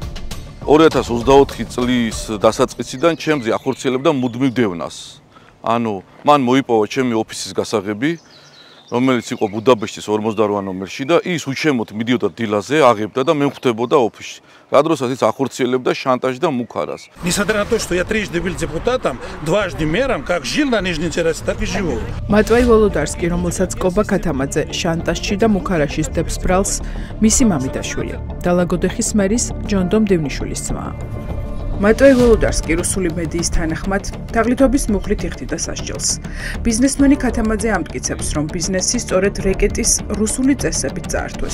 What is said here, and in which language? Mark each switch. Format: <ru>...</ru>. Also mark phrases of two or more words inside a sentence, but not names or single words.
<ka>2024 წლის დასაწყისიდან ჩემზე ახორციელებდა მუდმივ დევნას. ანუ მან მოიპოვა ჩემი ოფისის გასაღები, რომელიც იყო ბუდაპეშტის 48 ნომერში და ის უშემოდ მიდიოდა დილაზე, აღებდა და მე მხვდებოდა ოფისში. Радроსაც ის ახორციელებდა შანტაჟს და მუქარას.</ka> <ru>Несмотря на то, что я трижды был депутатом, дважды мэром, как жил на Нижней террасе, так и живу.</ru> <ka>მატვაი ვოლოდარსკი, რომელსაც კობა ქათამაძე შანტაჟში და მუქარაში სდებს ბრალს, მისი მამიდაშვილი, დალაგოდეხის მერის ჯონდომ დევნიშვილის ძმა. მატვაი ვოლოდარსკი რუსული მედიის თანახმად თაღლითობის მუხლით იხდიდა სასჯელს. ბიზნესმენი ქათამაძე ამტკიცებს, რომ ბიზნესი სწორედ რეკეტის რუსული წესებით წაართვეს.</ka>